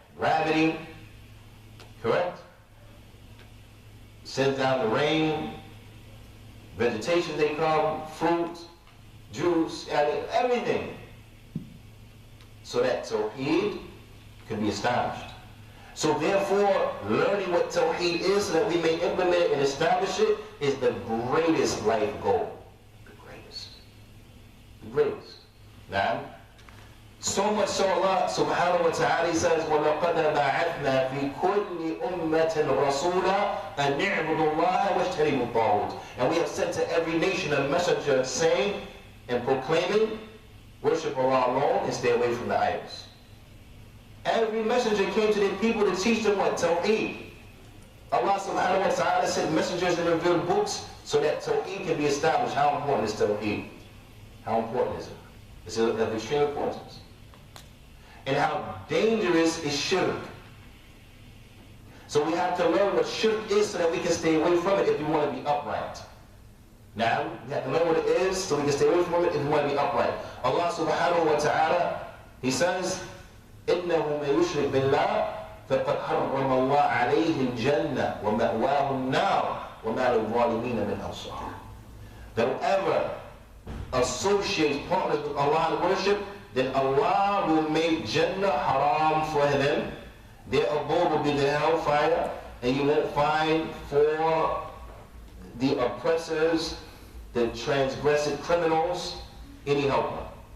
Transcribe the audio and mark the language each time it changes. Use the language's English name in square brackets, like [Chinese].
[English] Gravity, correct? Sends down the rain, vegetation they come, fruit, juice, everything. So that Tawheed can be established. So therefore, learning what Tawheed is so that we may implement it and establish it is the greatest life goal. The greatest. The greatest. Now, so much so Allah subhanahu wa ta'ala says, [Arabic] وَلَقَدْ بَعَثْنَا فِي كُلِّ أُمَّةٍ رَسُولًا أَنْ اعْبُدُوا اللَّهَ وَاجْتَنِبُوا الطَّاغُوتَ. [English] And we have sent to every nation a messenger saying and proclaiming, worship Allah alone and stay away from the idols. Every messenger came to the people to teach them what? Tawheed. Allah subhanahu wa ta'ala sent messengers and revealed books so that Tawheed can be established. How important is Tawheed? How important is it? It's of extreme importance. And how dangerous is shirk. So we have to learn what shirk is so that we can stay away from it if we want to be upright. Now, we have to learn what it is so we can stay away from it if we want to be upright. Allah subhanahu wa ta'ala, He says, [Arabic] إِنَّهُ مَن يُشْرِكْ بِاللَّهِ فَقَدْ حَرَّمَ اللَّهُ عَلَيْهِ الْجَنَّةَ وَمَأْوَاهُ النَّارُ وَمَا لِلظَّالِمِينَ مِنْ أَنصَارٍ. [English] That whoever associates partners with Allah in worship, then Allah will make Jannah haram for them. Their abode will be the hellfire, and you won't find for the oppressors, the transgressive criminals, any helper.